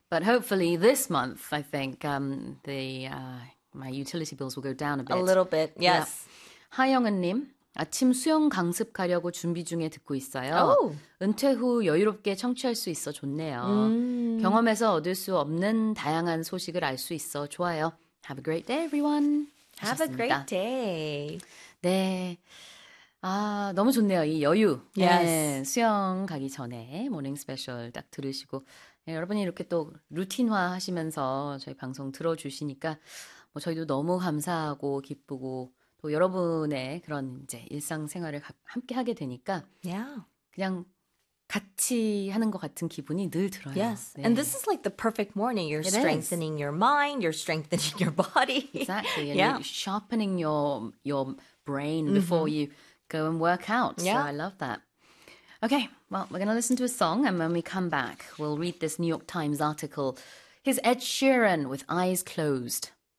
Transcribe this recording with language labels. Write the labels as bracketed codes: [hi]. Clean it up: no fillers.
[en] But hopefully this month I think my utility bills will go down a bit. A little bit. Yes. Yep. [ko] 하영은 님 아침 수영 강습 가려고 준비 중에 듣고 있어요. [en] Oh. [ko] 은퇴 후 여유롭게 청취할 수 있어 좋네요. 경험에서 얻을 수 없는 다양한 소식을 알 수 있어 좋아요. [en] Have a great day, everyone. Have [ko] 하셨습니다. [en] a great day. [ko] 네. 아, 너무 좋네요. 이 여유. [en] Yes. [ko] 네, 수영 가기 전에 모닝 스페셜 딱 들으시고 네, 여러분이 이렇게 또 루틴화 하시면서 저희 방송 들어주시니까 뭐 저희도 너무 감사하고 기쁘고 또 여러분의 그런 이제 일상생활을 함께 하게 되니까 [en] yeah. [ko] 그냥 같이 하는 것 같은 기분이 늘 들어요. [en] Yes. 네. And this is like the perfect morning. You're strengthening your mind, you're strengthening your body. Exactly. And you're sharpening your brain before you go and work out. Yeah. So I love that. Okay, well, we're going to listen to a song and when we come back, we'll read this New York Times article. Here's Ed Sheeran with Eyes Closed.